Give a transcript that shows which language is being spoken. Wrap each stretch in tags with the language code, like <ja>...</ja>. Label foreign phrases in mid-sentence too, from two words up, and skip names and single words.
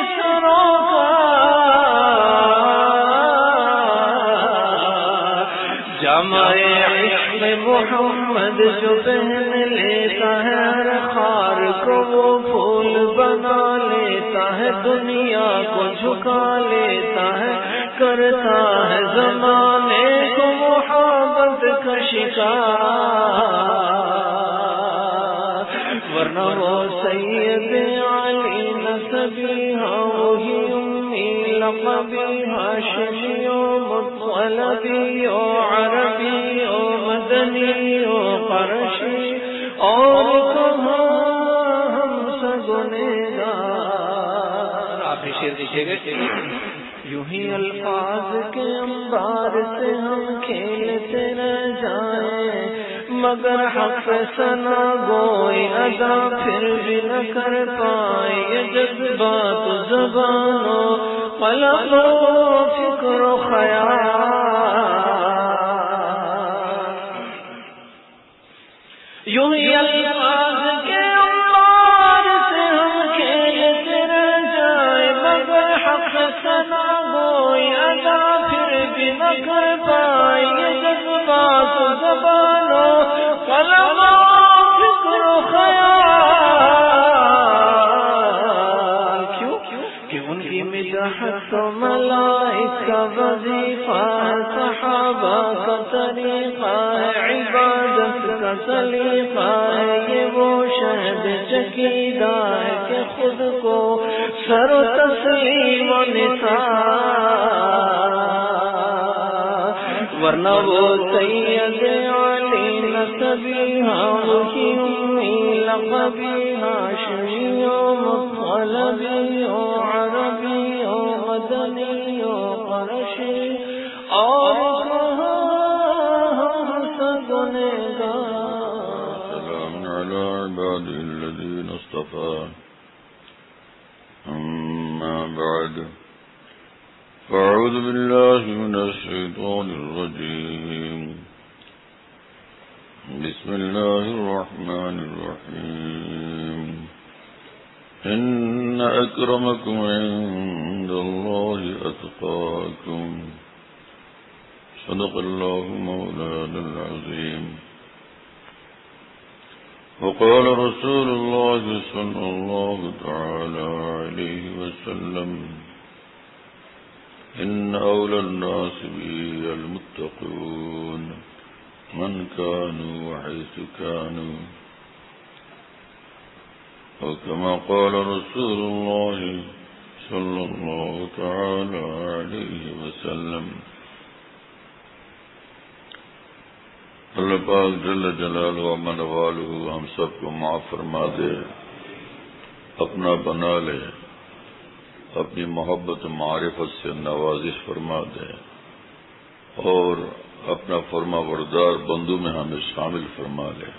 <ur>سروکار جمع محمد جو پہن لیتا ہے ہر خار کو وہ پھول بنا لیتا ہے دنیا کو جھکا لیتا ہے کرتا ہے زمانے کو محبت کا شکار ورنہ وہ سید علی نسبی ہاں وہی امی لقبی ہاشمی و مطلبی و عربی و مدنی و قرشی اور کہاں ہم سگنےگار آپ نے شعر دیکھے گا یوں ہی الفاظ کے انبار سے ہم کھیلتے رہ جائیں مگر حق ثنا گوئی ادا پھر بھی نہ کر پائیں یہ جذبات زبانوں قلب و فکر و خیال یوں ہی الفاظ کے انبار سے ہم کھیلتے رہ جائیں مگر حق ثنا گوئی ادا پھر بھی نہ کر پائیں یہ جذبات زبانوں قلب و فکر و خیال کیوں کہ ان کی مدحت تو ملائکہ کا وظیفہ ہے صحابہ کا طریقہ ہے عبادت کا سلیقہ ہے یہ وہ شہد چکیدہ ہے کہ خود کو سر و تسلیم و نثار ورنہ وہ سید علی نسبی ہاں وہی امی لقبی ہاشمی و مطلبی و عربی و مدنی و قرشی اور کہاں سگنےگار</ur> <ar>سلام علی عبادی الذین اصطفى اما بعد فاعوذ باللہ من الشیطان الرجیم بسم اللہ الرحمن الرحیم ان اکرمکم عند اللہ اتقاکم صدق اللہ مولانا العظیم وقال رسول اللہ صلی اللہ تعالی علیہ وسلم ان اولى الناس بي المتقون من كانوا وحيث كانوا وكما قال رسول الله صلى الله تعالى عليه وسلم</ar> <ur>اللہ پاک جل جلالہ و من والہ ہم سب کو معاف فرما دے، اپنا بنا لے، اپنی محبت و معرفت سے نوازش فرما دے اور اپنا فرما بردار بندوں میں ہمیں شامل فرما لے،</ur>